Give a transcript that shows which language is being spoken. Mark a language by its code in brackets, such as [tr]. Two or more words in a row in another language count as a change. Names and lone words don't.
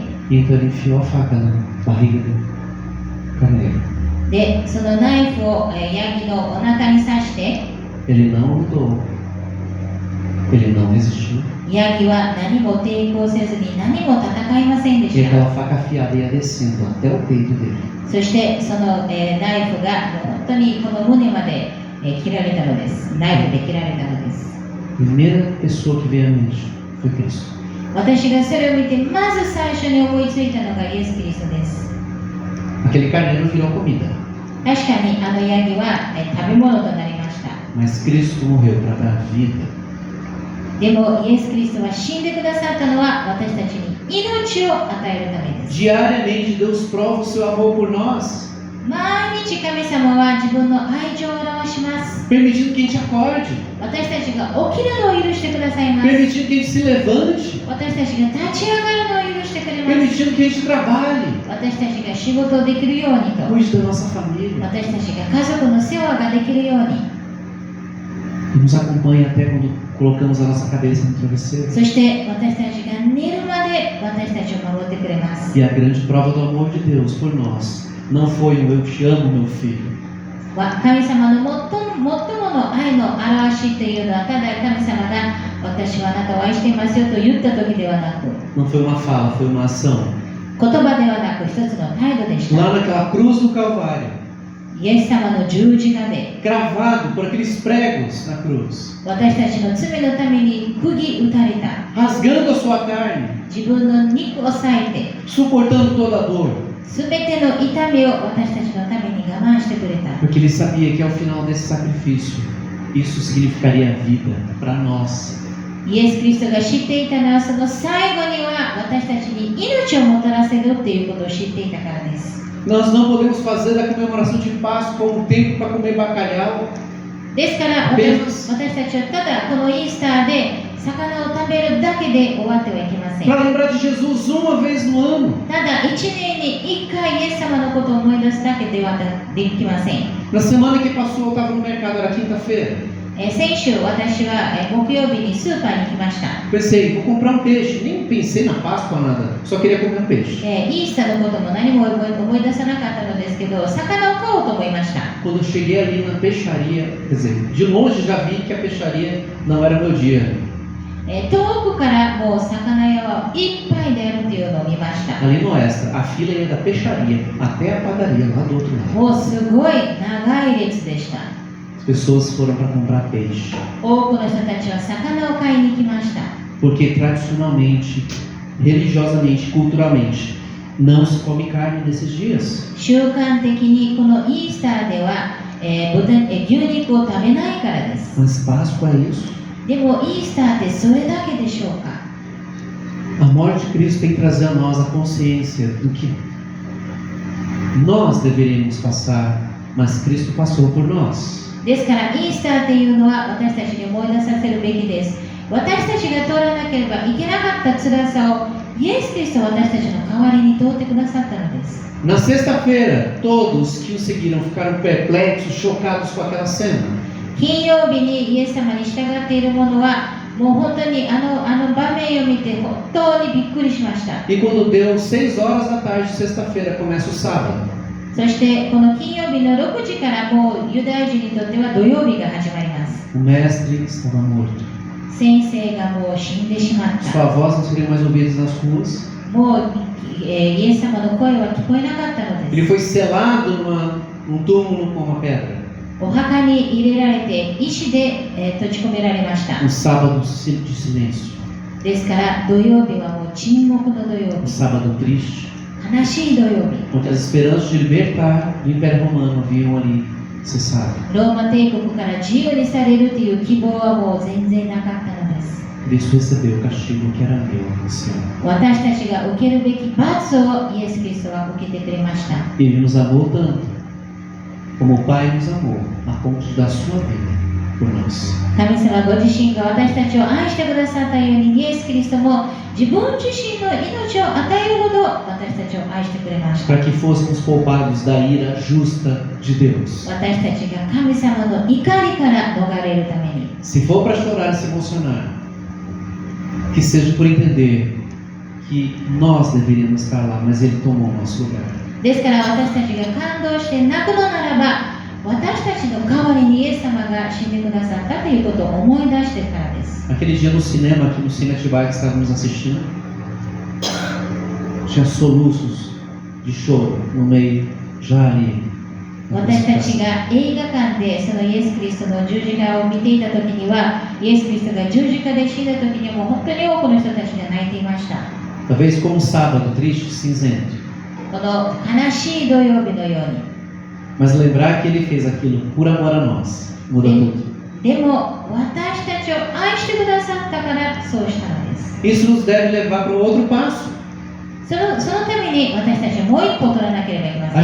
[pt] E então ele enfiou a faca na barriga do carneiro. [ja] でそのナイフを、ヤギのお腹に刺して、 [pt] Ele não lutou. Ele não resistiu. [ja] ヤギは何も抵抗せずに何も戦いませんで [pt] E [ja] した。 [pt] aquela faca afiada ia descendo até o peito dele. [ja] そしてその、ナイフが本当にこの胸まで、切られたのです。ナイフで切られたのです。 [pt] A primeira pessoa que veio à mente foi Cristo. [ja] 私がそれを見てまず最初に思いついたのがイエス・キリストです。 [pt] Aquele carneiro virou comida. [ja] 確かにあのヤギは、食べ物となりました。 [pt] Mas Cristo morreu para dar vida. [ja] でもイエス・キリストは死んでくださったのは私たちに命を与えるためです。 [pt] Diariamente Deus prova o seu amor por nós, [ja] 毎日神様は自分の愛情を表します。 [pt] permitindo que a gente acorde, [ja] 私たちが起きるのを許してくださいます。 [pt] permitindo que a gente se levante, [ja] 私たちが立ち上がるのを許してくれます。 [pt] permitindo que a gente trabalhe, [ja] 私たちが仕事をできるようにと、 [pt] cuide da nossa família [ja] 私たちが家族の世話ができるように、 [pt] e nos acompanha até quando colocamos a nossa cabeça no travesseiro. [ja] そして私たちが寝るまで私たちを守ってくれます。 [pt] E a grande prova do amor de Deus por nós não foi o eu te amo, meu filho, [ja] 神様の最もの愛の表しというのは、ただ神様が私はあなたを愛していますよと言った時ではなく、 [pt] não foi uma fala, foi uma ação. [ja] 言葉ではなく一つの態度でした。 [pt] Lá naquela cruz do Calvário, [ja] イエス様の十字架でて、 [pt] gravado por aqueles pregos na cruz, [ja] 私たちの罪のために釘打たれた。 [pt] rasgando a sua carne, [ja] 自分の肉を裂いて、 [pt] suportando toda a dor, [ja] すべての痛みを私たちのために我慢してくれた。 [pt] porque ele sabia que ao final desse sacrifício, isso significaria vida para nós. [ja] イエス・キリストが知っていたのは、その最後には私たちに命をもたらせるということを知っていたからです。 [pt] Nós não podemos fazer da comemoração de Páscoa um tempo para comer bacalhau. [ja] ですから私たちはただこのイースターで魚を食べるだけで終わってはいけません。 [pt] Para lembrar de Jesus uma vez no ano. [ja] ただ1年に1回イエス様のことを思い出すだけではできません。 [pt] Na semana que passou, eu estava no mercado, era quinta-feira. [ja] 先週私は木曜日にスーパーに行きました。 [pt] Pensei, vou comprar um peixe. Nem pensei na Páscoa, nada. Só queria comer um peixe. [ja] イースターのことも何も思い出さなかったのですけど、魚を買おうと思いました。 [pt] Quando eu cheguei ali na peixaria, quer dizer, de longe já vi que a peixaria não era meu dia. [ja] 遠くからもう魚屋はいっぱいであるというのを見ました。 [pt] Ali no Extra, a fila ia da peixaria até a padaria, lá do outro lado. [ja] もうすごい長い列でした。 [pt] As pessoas foram para comprar peixe. [ja] 多くの人たちは魚を買いに来ました。 [pt] Porque tradicionalmente, religiosamente, culturalmente, não se come carne nesses dias. [ja] 習慣的にこのイースターでは、牛肉を食べないからです。 [pt] Mas Páscoa é isso. [ja] でもイースターってそれだけでしょうか。 [pt] A morte de Cristo tem que trazer a nós a consciência do que nós deveríamos passar, mas Cristo passou por nós. [ja] ですからイースターっていうのは私たちに思い出させるべきです。私たちが通らなければいけなかった辛さをイエス・キリストは私たちの代わりに通ってくださったのです。 [pt] Na sexta-feira, todos que o seguiram ficaram perplexos, chocados com aquela cena. [ja] 金曜日にイエス様に従っている者はもう本当にあの場面を見て本当にびっくりしました。 [pt] E quando deu 6 horas da tarde de sexta-feira, começa o sábado. [ja] そしてこの金曜日の6時からもうユダヤ人にとっては土曜日が始まります。 [pt] O mestre estava morto. [ja] 先生がもう死んでしまった。 [pt] Sua voz não seria mais ouvida nas ruas. [ja] もう、イエス様の声は聞こえなかったの [pt] Ele [ja] です。 [pt] foi selado num túmulo com uma pedra. [ja] お墓に入れられて石で、閉じ込められました。 [pt] Um sábado de silêncio. [ja] ですから土曜日はもう沈黙の土曜 [pt] Um [ja] 日、 [pt] sábado triste. [ja] 悲しい土曜日。 [pt] Onde as esperanças de libertar do Império Romano haviam ali cessado. [ja] ローマ帝国から自由にされるという希望はもう全然なかったのです。 [pt] Cristo recebeu o castigo que era meu no céu. [ja] 私たちが受けるべき罰をイエス・キリストは受けてくれました。 [pt] Ele nos amou tanto, como o Pai nos amou, a ponto de dar sua vida por nós. [ja] 神様ご自身が私たちを愛してくださったようにイエス・キリストも自分自身の命を与えるほど私たちを愛してくれました。 [pt] Para que fôssemos poupados da ira justa de Deus. [ja] 私たちが神様の怒りから逃れるために。 [pt] Se for para chorar e se emocionar, que seja por entender que nós deveríamos estar lá, mas Ele tomou o nosso lugar. [ja] ですから私たちが感動して泣くのならば私たちの代わりにイエス様が死んでくださったということを思い出してからです。 [pt] Aquele dia no cinema, aqui no Cine Atibaia que estávamos assistindo, tinha soluços de choro no meio, já ali. [ja] 私たちが映画館でそのイエス・キリストの十字架を見ていた時にはイエス・キリストが十字架で死んだ時にはもう本当に多くの人たちが泣いていました。 [pt] Talvez como um sábado triste, cinzento. [ja] この悲しい土曜日のように。 [pt] Mas lembrar que Ele fez aquilo por amor a nós, muda tudo. [ja] でも私たちを愛してくださったからそうしたのです。 [pt] Isso nos deve levar para um outro passo. [ja] そのために私たちはもう一歩取らなければいけませ